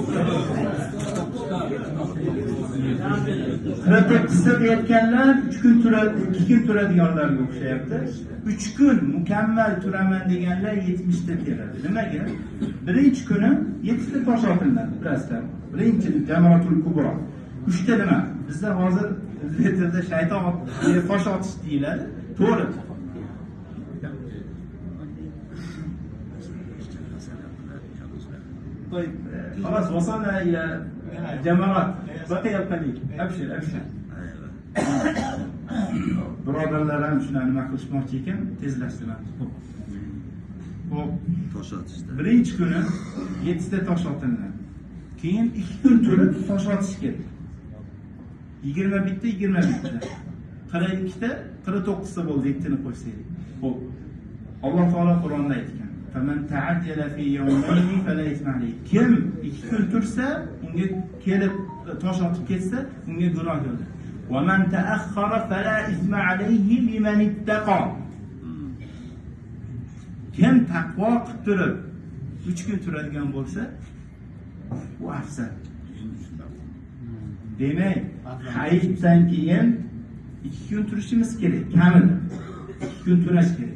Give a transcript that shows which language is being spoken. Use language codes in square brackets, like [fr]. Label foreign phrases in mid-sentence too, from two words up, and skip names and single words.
[uz] 48 ta aytganlar 3 kun turadi, 2 kun turadiganlarga o'xshayapti. 3 kun mukammal turaman deganlar 70 ta keladi. Nimaga? Birinchi kuni 7 ta tosh otiladi, bilasizlar. Birinchi Jamaratul Kubro. 3 ta nima? Bizda hozir letirda shayton tosh otish deyiladi. To'g'ri. [ar] طيب خلاص وصلنا الى جمرات بقي القليل. [uz] ابشر birodarlar ham shuni nima qilishmoqchi ekan, tezlashtiramiz. Xo'p, Tosh otishda. birinchi kuni 7 ta tosh otiladi. Keyin 2 kun turib tosh otish kerak. 21 ta 22 ta. 42 ta 49 ta bo'ldi, 7 tani qo'ysak. Xo'p. Alloh taolo Qur'onda aytgan: [ar] "فمن تعجل في يومين فلا إثم عليه." [uz] Kim 2 kun tursa, unga kelib tosh otib ketsa, unga gunoh yo'q. [ar] "ومن تأخر فلا إثم عليه لمن اتقى." [uz] Kim taqvo qilib turib 3 kun turadigan bo'lsa, u afzal. Demak, hayitdan keyin 2 kun turishimiz kerak, kamida. 2 kun turish kerak.